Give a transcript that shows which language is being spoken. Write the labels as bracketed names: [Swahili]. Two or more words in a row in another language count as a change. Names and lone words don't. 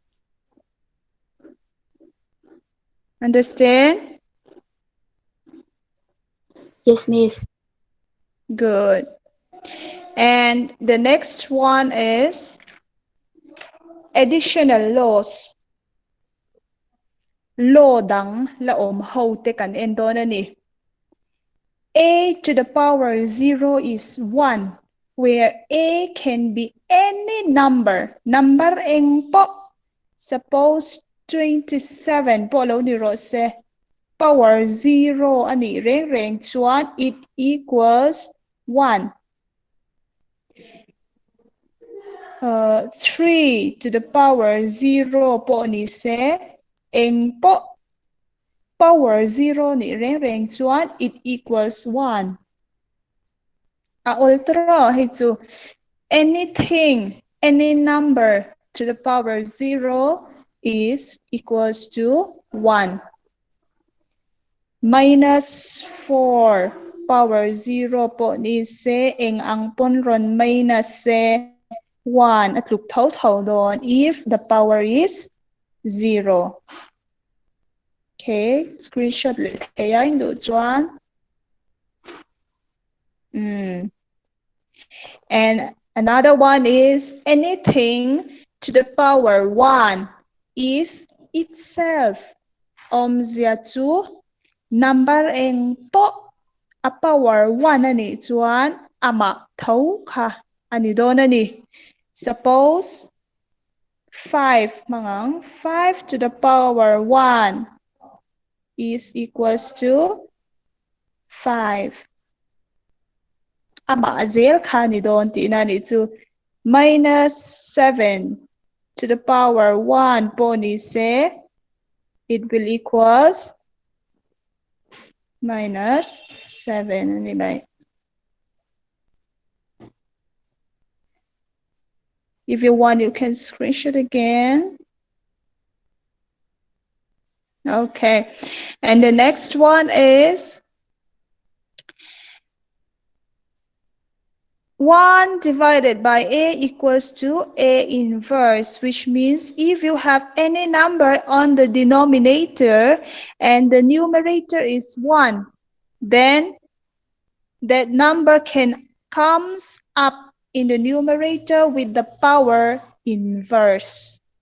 [English] Understand? Yes, Miss. Good. And the next one is additional laws. [Mizo] Law dang laom ho te kan endo na ni. [English] A to the power 0 is 1, where A can be any number. [Mizo] Number eng po. Suppose 27 po lo ni Rose. Power 0 ani reng chuan [English] it equals 1. 3 to the power 0 [Mizo] po ni se eng po power 0 ni reng chuan [English] it equals 1. Ultra hitu anything, any number to the power 0 is equals to 1. Minus 4 power 0 [Mizo] po ni se eng ang ponron minus se 1 at luk thau doon [English] if the power is 0. [Mizo] Okay, screenshot let kaya indo chuan. [English] And another one is anything to the power 1 is itself. [Mizo] Omzia 2 number eng po a power 1 ani chuan ama thau kha ani don ani. [English] Suppose 5 mangang 5 to the power 1 is equals to 5. [Mizo] Ama azel kha ni don ti na ni chu [English] minus 7 to the power 1 [Mizo] po ni se [English] it will equals minus 7 [Mizo] ani bai. [English] If you want, you can screenshot again. Okay, and the next one is 1 divided by A equals to A inverse, which means if you have any number on the denominator and the numerator is 1, then that number comes up in the numerator with the power inverse.